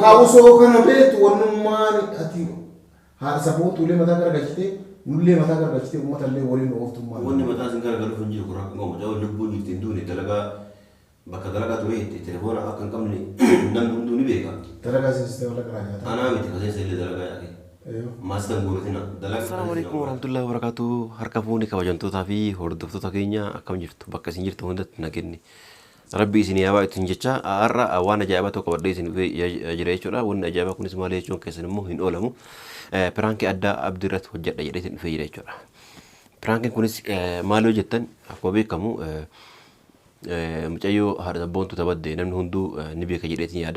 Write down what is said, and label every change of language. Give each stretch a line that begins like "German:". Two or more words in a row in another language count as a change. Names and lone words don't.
Oromo: Kaawusoo kana beektu wannummaan ati haadha sabootuulee mataa gargachitee nullee mataa gargachitee uummatallee waliin ooftummaa. Wanni mataa sin gargaaruuf hin jiru kun rakkoon qabu. Jawwa lubbuun jirti hin duune dalagaa bakka dalagaa ture itti telefoona akka hin qabne namni hunduu ni beeka. Dalagaa sinisitee mallaqa irraa nyaata. Anaa miti kaseensa illee dalagaa yaaqee. Maastan gootina dalagaa.
Arabic: Assalamualaikum warahmatullahi wabarakatuh.
Oromo: Harka fuuni kabajamtootaa fi hordoftoota keenya akkam jirtu bakka isin jirtu hundatti nagenni. Rabbi isin yaabaa ittiin jecha har'a waan ajaa'ibaa tokko qabadhee isin jira jechuudha. Wanni ajaa'ibaa kunis maal jechuun keessan immoo hin oolamu. Piraankii addaa abdii irratti hojjedha jedhee isin dhufee jira jechuudha. Piraankiin kunis maal yoo jettan akkuma beekamu mucayyoo haadha sabboontu taphadde namni hunduu ni beeka jedheetiin yaada.